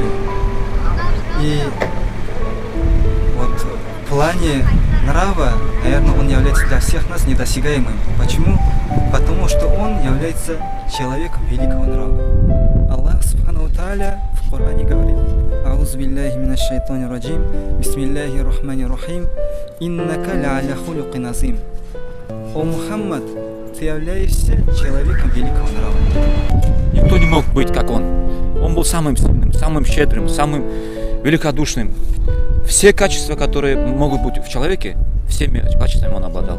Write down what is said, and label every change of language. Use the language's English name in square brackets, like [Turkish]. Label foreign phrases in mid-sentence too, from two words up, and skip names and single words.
[Russian] И вот в плане нрава, наверное, он является для всех нас недосягаемым. Почему? Потому что он является человеком великого нрава. Аллах [Arabic] سبحانه وتعالى [Russian] в Коране говорит: [Arabic] «أعوذ بالله من الشيطان الرجيم بسم الله الرحمن الرحيم إنك لعلى خلق عظيم». [Russian] О Мухаммад, ты являешься человеком великого нрава. Никто не мог быть как он. Он был самым сильным, самым щедрым, самым великодушным. Все качества, которые могут быть в человеке, всеми качествами он обладал.